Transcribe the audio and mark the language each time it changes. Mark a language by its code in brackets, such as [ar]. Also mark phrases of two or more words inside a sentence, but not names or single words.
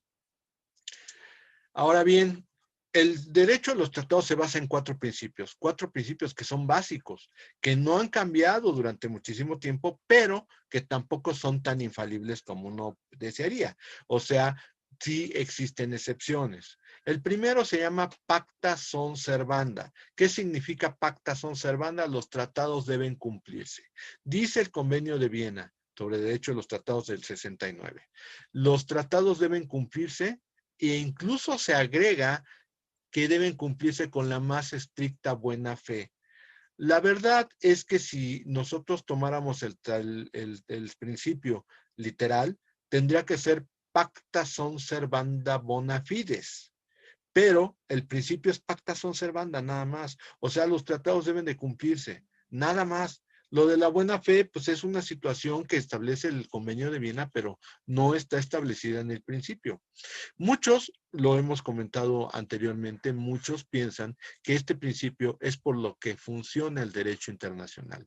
[es] Ahora bien, el derecho a los tratados se basa en cuatro principios que son básicos, que no han cambiado durante muchísimo tiempo, pero que tampoco son tan infalibles como uno desearía. O sea, sí existen excepciones. El primero se llama [la] pacta sunt servanda. [es] ¿Qué significa [la] pacta sunt servanda? [es] Los tratados deben cumplirse. Dice el Convenio de Viena sobre derecho de los tratados del 69. Los tratados deben cumplirse e incluso se agrega que deben cumplirse con la más estricta buena fe. La verdad es que si nosotros tomáramos el principio literal, tendría que ser [la] pacta sunt servanda bona fides. [es] Pero el principio es [la] pacta sunt servanda, [es] nada más. O sea, los tratados deben de cumplirse, nada más. Lo de la buena fe, pues es una situación que establece el Convenio de Viena, pero no está establecida en el principio. Muchos, lo hemos comentado anteriormente, muchos piensan que este principio es por lo que funciona el derecho internacional.